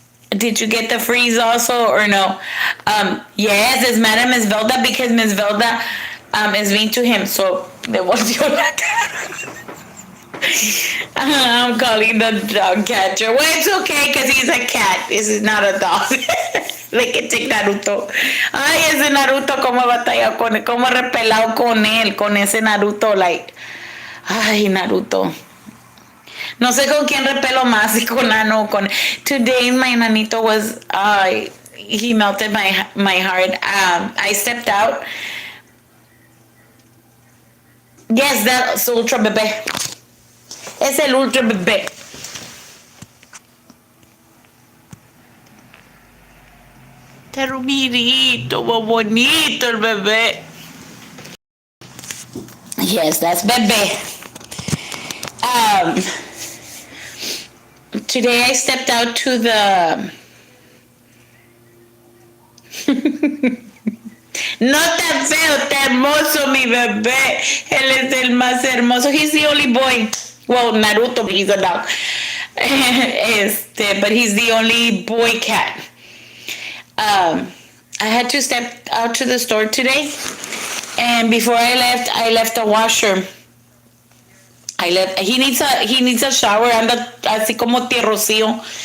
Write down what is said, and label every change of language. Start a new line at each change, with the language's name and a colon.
English: Did you get the freeze also or no? Yes, it's mad at Miss Velda because Miss Velda is mean to him.
Spanish: So le volteó la cara.
English: I'm calling the dog catcher. Well, it's okay because he's a cat. This is not a dog. Like que take Naruto.
Spanish: Ay, ese Naruto como batalla con él, como repelado con él, con ese Naruto, like, ay, Naruto. No sé con quién repelo más, si con Ano o con.
English: Today my nanito was, he melted my heart. I stepped out. Yes, that's Ultra Bebé. Es el Ultra Bebé.
Spanish: Está rumidito, bonito el bebé.
English: Yes, that's Bebé. Today I stepped out to the...
Spanish: No tan feo, está hermoso mi bebé.
English: Él es el más hermoso. He's the only boy. Well, Naruto, he's a dog. But he's the only boy cat. I had to step out to the store today, and before I left a washer. He needs a shower.
Spanish: Anda así como tierrocío.